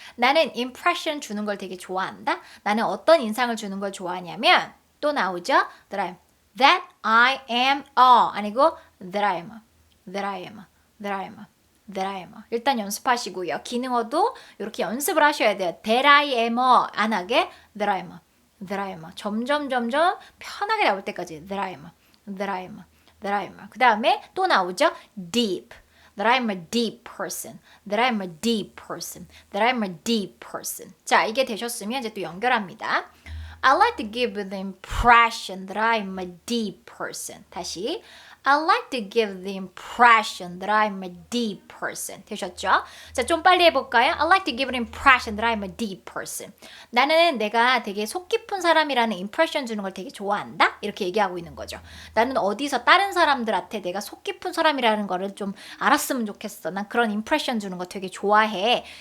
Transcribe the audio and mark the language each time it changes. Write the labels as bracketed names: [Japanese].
[Korean] 나는 impression 주는 걸 되게 좋아한다. 나는 어떤 인상을 주는 걸 좋아하냐면 또 나오죠. [English] That I am [Korean] 아니고 [English] that I am, that I am. That I am, that I am. 일단 연습하시고요. [Korean] 기능어도 이렇게 연습을 하셔야 돼요. That I am 안 하게 that I am, that I am. 점점 편하게 나올 때까지 that I am, that I am, that I am. 그 다음에 또 나오죠. [English] Deep. That I'm a deep person. That I'm a deep person. That I'm a deep person. [Korean] 자, 이게 되셨으면 이제 또 연결합니다. [English] I like to give the impression that I'm a deep person. [Korean] 다시. [English] I like to give the impression that I'm a deep person. [Korean] 되셨죠? 자, 좀 빨리 해볼까요? [English] I like to give an impression that I'm a deep person. [Korean] 나는 내가 되게 속 깊은 사람이라는 impression 주는 걸 되게 좋아한다? 이렇게 얘기하고 있는 거죠. 나는 어디서 다른 사람들한테 내가 속 깊은 사람이라는 거를 좀 알았으면 좋겠어. 난 그런 impression 주는 거 되게 좋아해.